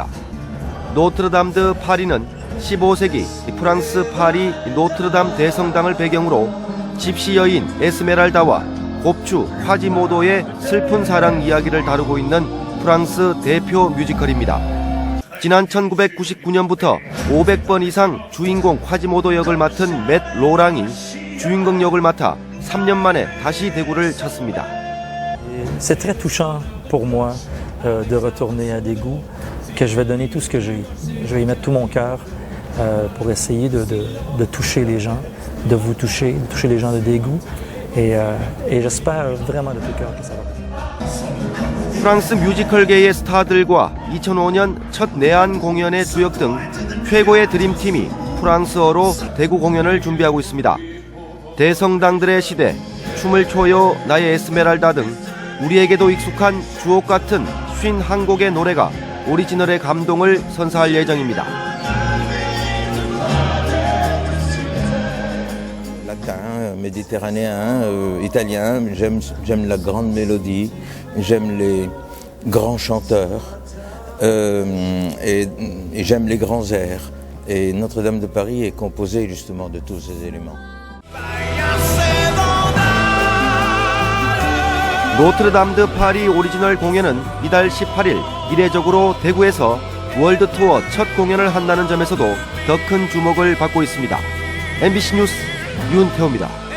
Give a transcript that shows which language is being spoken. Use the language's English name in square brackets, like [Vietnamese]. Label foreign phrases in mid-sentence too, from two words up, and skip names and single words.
[Korean] 노트르담 드 파리는 15세기 프랑스 파리 노트르담 대성당을 배경으로 집시 여인 에스메랄다와 곱추 화지모도의 슬픈 사랑 이야기를 다루고 있는 프랑스 대표 뮤지컬입니다. 지난 1999년부터 500번 이상 주인공 화지모도 역을 맡은 맷 로랑이 주인공 역을 맡아 3년 만에 다시 대구를 찾습니다. [French] C'est très touchant pour moi de retourner à Daegu, que je vais donner tout ce que j'ai. Je vais y mettre tout mon cœur pour essayer de toucher les gens, de vous toucher, de toucher les gens de Daegu, et j'espère vraiment de tout cœur que ça va. [Korean] 프랑스 뮤지컬계의 스타들과 2005년 첫 내한 공연의 주역 등 최고의 드림팀이 프랑스어로 대구 공연을 준비하고 있습니다. 대성당들의 시대, 춤을 춰요 나의 에스메랄다 등 우리에게도 익숙한 주옥 같은 51곡의 노래가 오리지널의 감동을 선사할 예정입니다. [French] Là-dedans, méditerranéen, italien. J'aime la grande mélodie, j'aime les grands chanteurs et j'aime les grands airs. Et Notre-Dame de Paris est composée justement de tous ces éléments. [Korean] 노트르담드 파리 오리지널 공연은 이달 18일 이례적으로 대구에서 월드 투어 첫 공연을 한다는 점에서도 더 큰 주목을 받고 있습니다. MBC 뉴스 윤태호입니다.